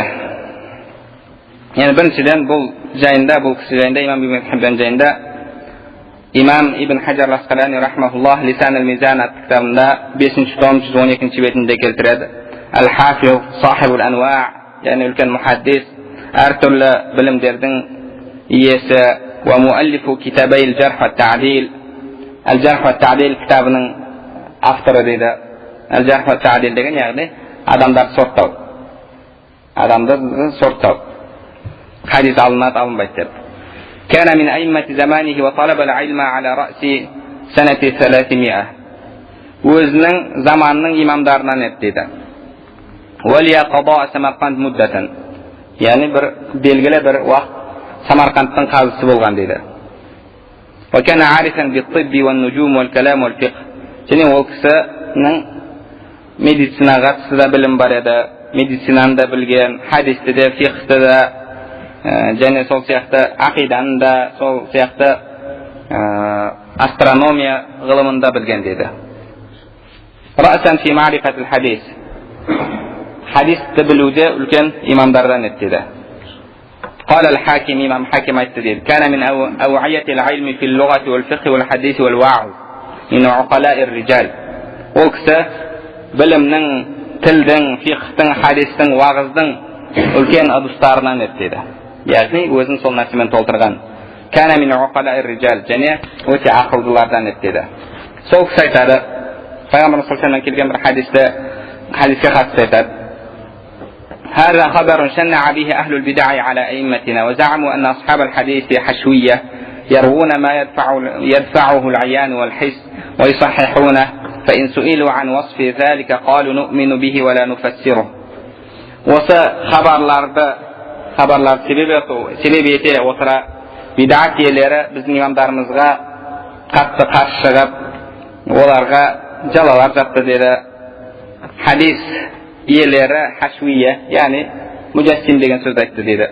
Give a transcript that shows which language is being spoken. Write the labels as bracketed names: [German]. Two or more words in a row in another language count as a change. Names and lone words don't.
[Kazakh] Яғни біріншіден бұл жайында, бұл кісі жайында, имам Ибн Хиббан жайында имам Ибн Хаджар Асқалани рахмахуллах Лисан ал-Мизан атты кітабында 5-ші том 112-ші бетінде келтіреді. [Arabic] الحافظ صاحب الأنواع', [Kazakh] яғни үлкен мухаддис, әртүрлі білімдердің иесі, [Arabic] ومؤلف كتابي الجرح والتعديل. [Kazakh] Ал-Жарх ва Та'дил кітабының авторы дейді. Ал-Жарх ва Та'дил деген яғни адамдарды сорттау. Адамдарды сорттау. Хадис алынады, алынбайды деп. [Arabic] كان من أئمة زمانه وطلب العلم على رأس سنة 300. [Kazakh] Өзінің заманының имамдарынан еді дейді. [Arabic] ولي قضاء سمرقند مدة. [Kazakh] Яғни бір белгілі бір уақыт Самарқандтың қазысы болған дейді. [Arabic] وكان عارفا بالطب والنجوم والكلام والفقه. [Kazakh] Және ол кісінің медицинаға қатысты да білім бар еді, медицинаны да білген, хадисті де, фиқхты да, және сол сияқты ақиданы да, сол сияқты астрономия ғылымын да білген деді. [Arabic] رأسا في معرفة الحديث. [Kazakh] Хадисті білуде үлкен имамдардан еді деді. [Arabic] قال الحاكم إمام حاكم التدين كان من أوعية العلم في اللغة والفقه والحديث والوعظ من عقلاء الرجال. [Kazakh] ол кісі білімнің, тілдің, фиқхтың, хадистің, уағыздың үлкен ыдыстарынан еді деді. Яғни өзін сол нәрсемен толтырған. [Arabic] كان من عقلاء الرجال, [Kazakh] және өте ақылдылардан еді деді. Сол кісі айтады, пайғамбар [Arabic] صلى الله عليه وسلم [Kazakh] келген бір хадиске қатысты айтады: [Arabic] هذا خبر شنع به أهل البدع على أئمتنا وزعموا أن أصحاب الحديث حشوية يروون ما يدفعه العيان والحس ويصححونه فإن سئلوا عن وصف ذلك قالوا نؤمن به ولا نفسره. [Kazakh] осы хабарлар себеп ете отыра бидат иелері біздің имамдарымызға қатты қарсы шығып, оларға жалалар жатты деді. Хадис иелері хашуия, яғни муджассим деген сөз айтты дейді.